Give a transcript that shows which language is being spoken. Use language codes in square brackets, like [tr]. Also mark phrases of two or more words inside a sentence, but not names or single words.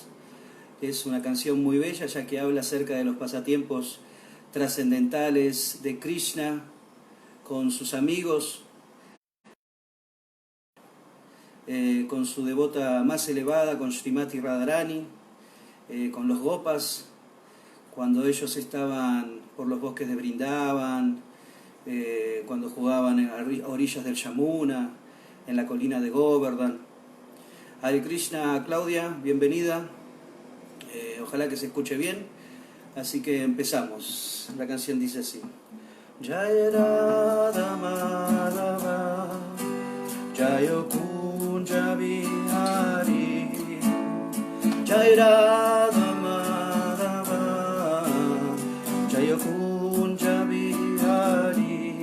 [es] Es una canción muy bella, ya que habla acerca de los pasatiempos trascendentales de Krishna con sus amigos, con su devota más elevada, con Srimati Radharani, con los Gopas, cuando ellos estaban por los bosques de Vrindavan, cuando jugaban a orillas del Yamuna, en la colina de Govardhan. [sa] Hare Krishna, [es] Claudia, bienvenida. Ojalá que se escuche bien. Así que empezamos. La canción dice así: [sa] Jai Radha Madhava, Jai Kunja Vihari, Jai Radha Madhava, Jai Kunja Vihari,